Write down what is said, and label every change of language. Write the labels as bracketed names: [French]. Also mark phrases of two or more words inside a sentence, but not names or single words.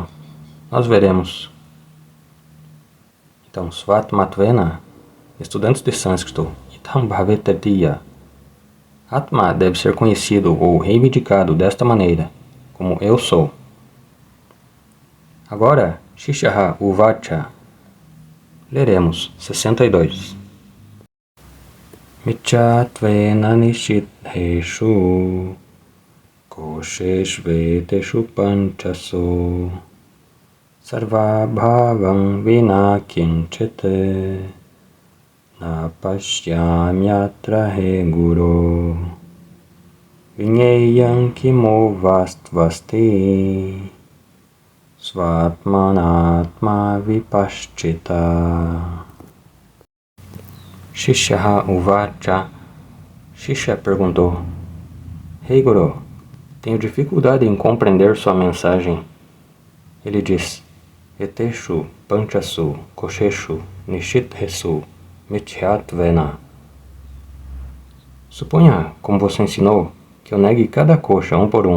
[Portuguese] Nós veremos. Então, Svatmatvena, estudantes de sânscrito, [Sanskrit] Itam Bhavetatiya. [Portuguese] Atma deve ser conhecido ou reivindicado desta maneira, como eu sou. Agora, [Sanskrit] Shishyaha Uvacha. [Portuguese] Leremos 62. [Sanskrit] Michyatvena nishidheshu kosheshveteshu panchaso sarvabhavam vina kinchite na pashyamyatra he guru vinyeyam kimo vastvasti svatmanatma vipaschita. Shishyaha Uvacha. [Portuguese] Shishya perguntou: Rei Guru, tenho dificuldade em compreender sua mensagem. Ele diz: [Sanskrit] Eteshu, Panchasu, Kosheshu, Nishidhesu, Mithyatvena. [Portuguese] Suponha, como você ensinou, que eu negue cada kosha um por um.